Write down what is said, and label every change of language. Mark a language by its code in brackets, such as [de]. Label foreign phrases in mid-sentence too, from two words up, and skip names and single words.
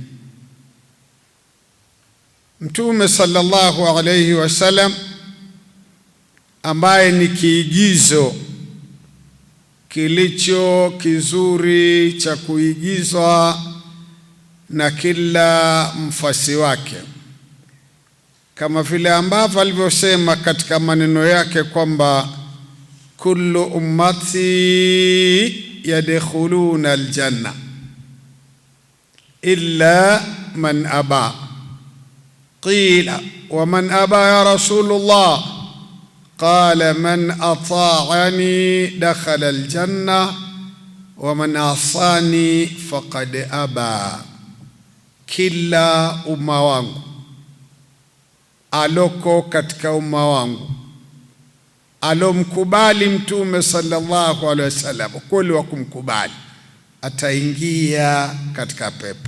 [sw] Mtume [ar] صلى الله عليه وسلم [sw] ambaye ni kiigizo kilicho kizuri cha kuigizwa na kila mfasi wake, kama vile ambavyo alivyosema katika maneno yake kwamba [ar] كل أمتي يدخلون الجنة إلا من أبى. قيل ومن أبى يا رسول الله? قال من أطاعني دخل الجنة ومن عصاني فقد أبى. [sw] Kila umma wangu aloko katika umma wangu alomkubali mtume [ar] صلى الله عليه وسلم, [sw] kweli wa kumkubali, ataingia katika pepo.